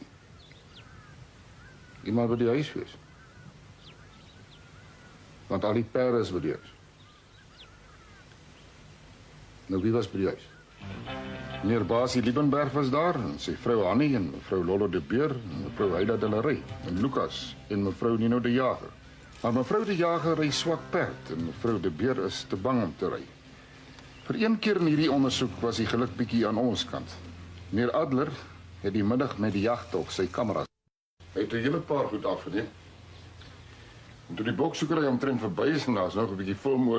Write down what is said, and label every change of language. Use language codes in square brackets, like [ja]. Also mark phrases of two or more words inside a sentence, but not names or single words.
[af] Iemand by die huis wees. Want al die perde is by die huis. Nou, wie was by die huis? Meneer Basie Liebenberg was daar, en sy vrou Annie, en mevrou Lolo de Beer, en mevrou Heida de la Rey, en Lucas, en mevrou Nino de Jager. Maar mevrou de Jager ry swak perd, en mevrou de Beer is te bang om te ry. Vir een keer in hierdie ondersoek was die geluk bietjie aan ons kant. Meneer Adler het die middag met die jagtog sy kameras. Hy het 'n hele paar goed afgeneem. En toe die boksoekery omtrent verby is en daar's nog 'n bietjie volmoor.